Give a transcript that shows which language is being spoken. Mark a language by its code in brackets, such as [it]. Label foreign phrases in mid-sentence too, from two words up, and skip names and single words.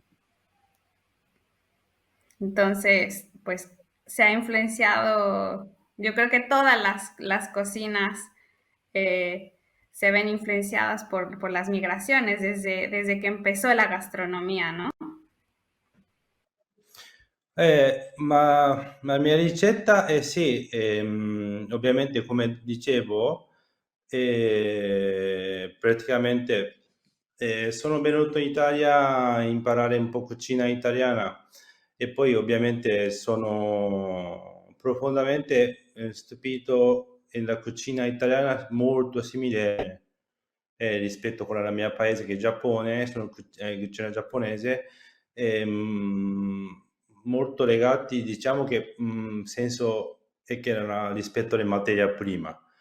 [es] Entonces, pues se ha influenciado, yo creo que todas las cocinas eh, se ven influenciadas por las migraciones desde que empezó la gastronomía, ¿no? [it] Ma la mia ricetta è sì, ovviamente come dicevo, praticamente sono venuto in Italia a imparare un po' cucina italiana e poi ovviamente sono profondamente stupito nella cucina italiana molto simile rispetto a quella del mio paese che è Giappone, sono cucina giapponese, molto legati, diciamo che senso è che era rispetto alle materie prima.